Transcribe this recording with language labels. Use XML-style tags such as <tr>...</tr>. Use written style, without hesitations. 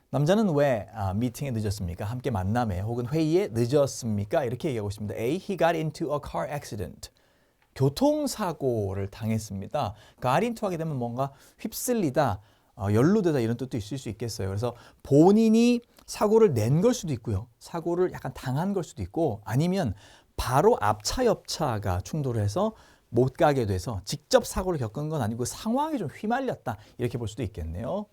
<ko>남자는 왜 미팅에 늦었습니까? 함께 만남에 혹은 회의에 늦었습니까? 이렇게 얘기하고 있습니다.</ko> <en>A. He got into a car accident.</en> <ko>교통사고를 당했습니다. got into 하게 되면 뭔가 휩쓸리다, 연루되다 이런 뜻도 있을 수 있겠어요. 그래서 본인이 사고를 낸 걸 수도 있고요. 사고를 약간 당한 걸 수도 있고 아니면 바로 앞차 옆차가 충돌을 해서 못 가게 돼서 직접 사고를 겪은 건 아니고 상황에 좀 휘말렸다 이렇게 볼 수도 있겠네요.</ko>